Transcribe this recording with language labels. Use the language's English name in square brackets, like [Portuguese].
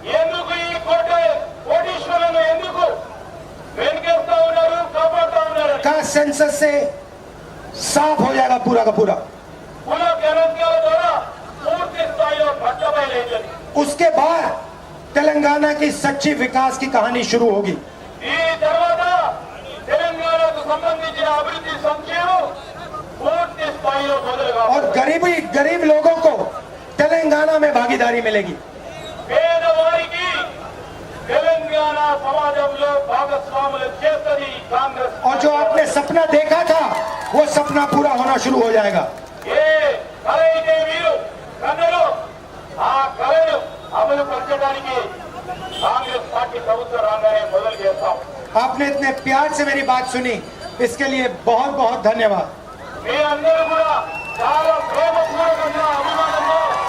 [Telugu] ఎందుకు ఈ కోటీశ్వరులను ఎందుకు వెనుకేస్తా ఉన్నారు, కాపాడుతా ఉన్నారు? [Hindi] का सेंसस से साफ हो जाएगा पूरा का पूरा। [Telugu] కుల గణాంకాల ద్వారా పూర్తి స్థాయిలో పట్టబయలైంది. [Hindi] उसके बाद तेलंगाना की सच्ची विकास की कहानी शुरू होगी। [Telugu] ఈ తర్వాత తెలంగాణకు సంబంధించిన అభివృద్ధి సంక్షేమం పూర్తి స్థాయిలో మొదలుగా [Hindi] और गरीब लोगों को तेलंगाना में भागीदारी मिलेगी। [Telugu] పేదవారికి తెలంగాణ సమాజంలో భాగస్వాములు చేస్తుంది కాంగ్రెస్. [Hindi] और जो आपने सपना देखा था, वो सपना पूरा होना शुरू हो जाएगा। [Telugu] ఏ కళ అయితే మీరు కన్నలో ఆ కళను అమలు పరచడానికి కాంగ్రెస్ పార్టీ ప్రభుత్వం రాగానే మొదలు చేస్తాం. [Hindi] आपने इतने प्यार से मेरी बात सुनी, इसके लिए बहुत बहुत धन्यवाद। [Telugu] మీ అందరూ కూడా చాలా ప్రేమపూర్వకంగా అభిమానంలో